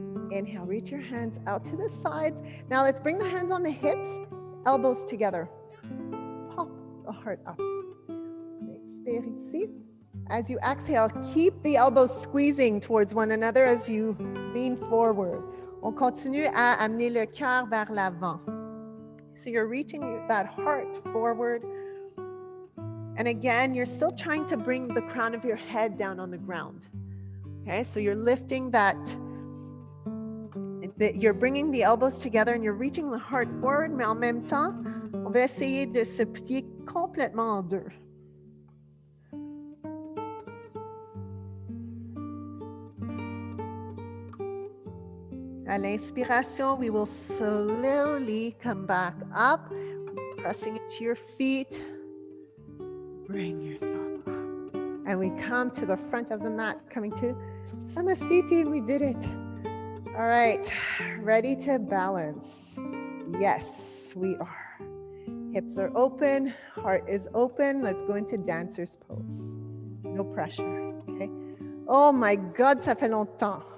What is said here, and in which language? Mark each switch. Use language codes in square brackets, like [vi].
[en] Inhale, reach your hands out to the sides. Now let's bring the hands on the hips, elbows together. Pop the heart up. [fr] Expire ici. [en] As you exhale, keep the elbows squeezing towards one another as you lean forward. [fr] On continue à amener le cœur vers l'avant. [en] So you're reaching that heart forward. And again, you're still trying to bring the crown of your head down on the ground. Okay, so you're lifting that, you're bringing the elbows together and you're reaching the heart forward, [fr] mais en même temps, on va essayer de se plier complètement en deux. À l'inspiration, [en] we will slowly come back up, pressing into your feet. Bring yourself up. And we come to the front of the mat, coming to Samasthiti, and we did it. All right, ready to balance? Yes, we are. Hips are open, heart is open. Let's go into dancer's pose. No pressure, okay? Oh my God, [fr] ça fait longtemps.